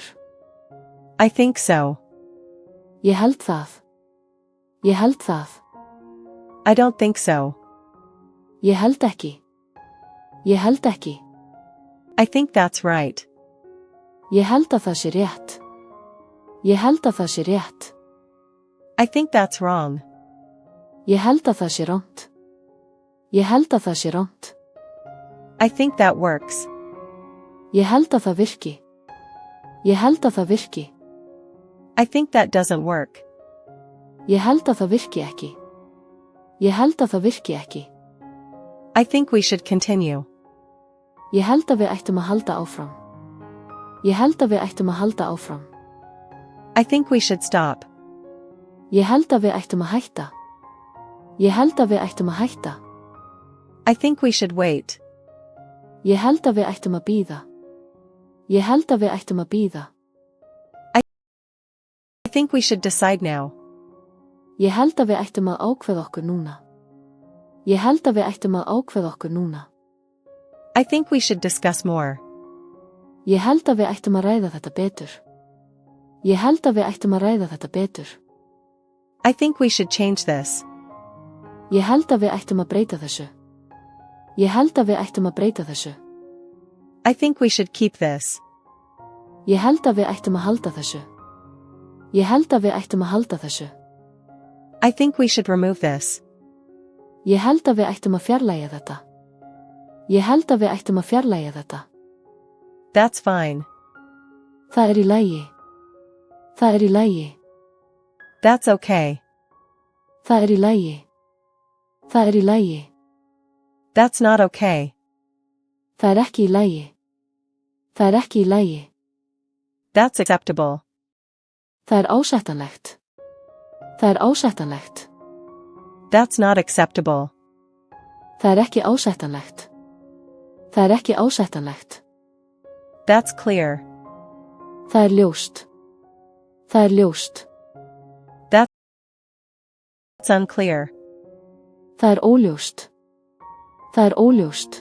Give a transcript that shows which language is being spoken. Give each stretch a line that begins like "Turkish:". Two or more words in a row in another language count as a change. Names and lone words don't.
English: I think so.
Icelandic: Ég held það. Ég held það.
English: I don't think so.
Icelandic: Ég held ekki. Ég held ekki.
English: I think that's right.
Icelandic: Ég held að það sé rétt. Ég held að það sé rétt.
English: I think that's wrong.
Icelandic: Ég held að það sé rangt. Ég held að það sé rangt.
English: I think that works.
Icelandic: Ég held að það virki. Ég held að það virki.
English: I think that doesn't work.
Icelandic: Ég held að það virki ekki. Ég held að það virki ekki.
English: I think we should continue.
Icelandic: Ég held að við ættum að halda áfram. Ég held að við ættum að halda áfram.
English: I think we should stop.
Icelandic: Ég held að við ættum að hætta. Ég held að við ættum að hætta.
English: I think we should wait.
Icelandic: Ég held að við ættum að bíða. Ég held að við ættum að bíða.
English: I think we should decide now.
Icelandic: Ég held að við ættum að ákveða okkur núna. Ég held að við ættum að ákveða okkur núna.
English: I think we should discuss more.
Icelandic: Ég held að við ættum að ræða þetta betur. Ég held að við ættum að ræða þetta betur.
English: I think we should change this.
Icelandic: Ég held að við ættum að breyta þessu. Ég held að við ættum að breyta þessu.
English: I think we should keep this.
Icelandic: Ég held að við ættum að halda þessu. Ég held að við ættum að halda þessu.
English: I think we should remove this.
Icelandic: Ég held að við ættum að fjarlægja þetta. Ég held að við ættum að fjarlægja þetta.
English: That's fine.
Icelandic: Það er í lagi. Það er í lagi.
English: That's okay.
Icelandic: Það er í lagi. Það er í lagi.
English: That's not okay.
Icelandic: Það er ekki í lagi. Það er ekki í lagi.
English: That's acceptable.
Icelandic: Það er ásættanlegt. Það er ásættanlegt.
English: That's not acceptable.
Icelandic: Það er ekki ásættanlegt. Það er ekki ásættanlegt.
English: That's clear.
Icelandic: Það er ljóst. Það er ljóst.
English: That's unclear.
Icelandic: Það er óljóst. Það er óljóst.